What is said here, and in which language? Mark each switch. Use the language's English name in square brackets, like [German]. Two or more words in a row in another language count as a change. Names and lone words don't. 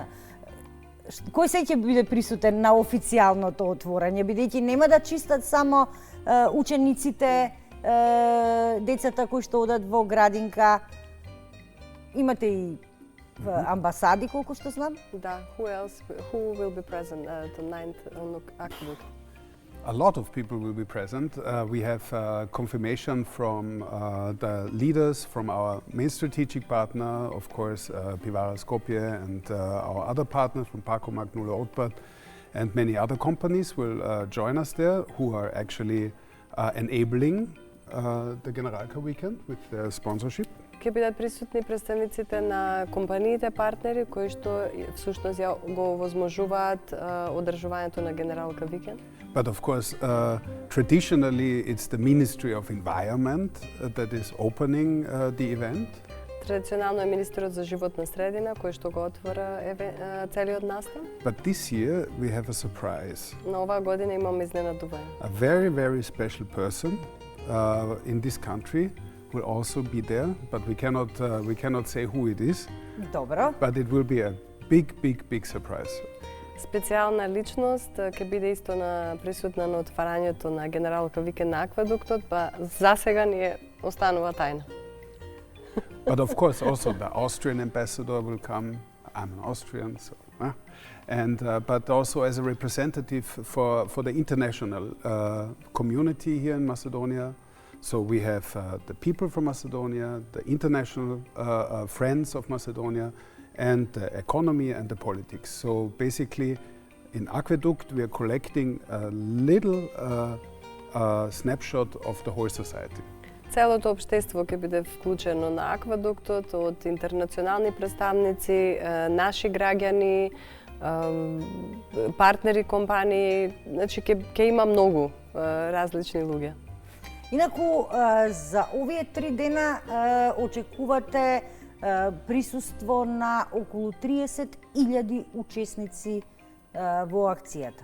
[Macedonian] Кој се ќе биде присутен на официјалното отворање, бидејќи нема да чистат само учениците, децата кои што одат во градинка, имате и амбасади, колку што знам? Да, [English] who will be present the 9th on Aqueduct? A lot of people will be present. We have confirmation from the leaders, from our main strategic partner, of course, Pivara Skopje, and our other partners from Parkomak, Nulla Otpad, and many other companies will join us there, who are actually enabling the Generalka weekend with their sponsorship. [Macedonian] Ќе бидат присутни представниците на компаниите партнери кои што всушност ја го возможуваат одржувањето на Генералка викенд. [English] But of course, traditionally it's the Ministry of Environment that is opening the event. [Macedonian] Традиционално е Министерот за животна средина кој што го отвора целиот настан. [English] But this year we have a surprise. [Macedonian] На оваа година имаме изненадување. [English] A very, very special person in this country will also be there, but we cannot say who it is. [Macedonian] Добро. [English] But it will be a big surprise. [Macedonian] Специјална личност ќе биде исто присутна на отварањето на Генералка викенд на Аквадуктот, па засега ни останува тајна. [English] But of course also the Austrian ambassador will come. I'm an Austrian, so but also as a representative for the international community here in Macedonia. So we have the people from Macedonia, the international friends of Macedonia, and the economy and the politics. So basically, in Aqueduct, we are collecting a little snapshot of the whole society. [Macedonian] Целото општество ќе биде вклучено на Аквадуктот од интернационални представници, наши граѓани, партнери компании, значи ќе има многу различни луѓе. Инаку, за овие 3 дена очекувате присуство на околу 30.000 учесници во акцијата.